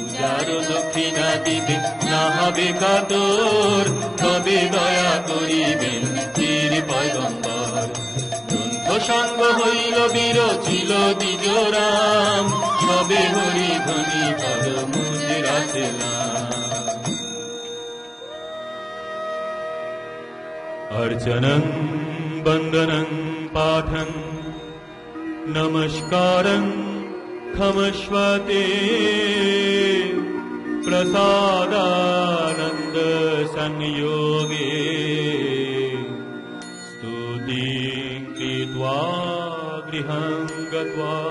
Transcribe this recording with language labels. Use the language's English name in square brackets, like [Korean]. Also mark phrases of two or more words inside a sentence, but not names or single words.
[Bangla] আর দক্ষিণা দিবে না হবে কাতর, তবে দয়া করিবেন পীর পয়গম্বর। গ্রন্থ সঙ্গ হইল বিরচিল দ্বিজরাম, সবে হরি ধ্বনি কর মুদ্রা সেলাম। [Sanskrit] अर्चनं वन्दनं पाठं नमस्कारं क्षमस्वते, प्रसादानन्द संयोगे स्तुतिं कृत्वा गृहं गत्वा।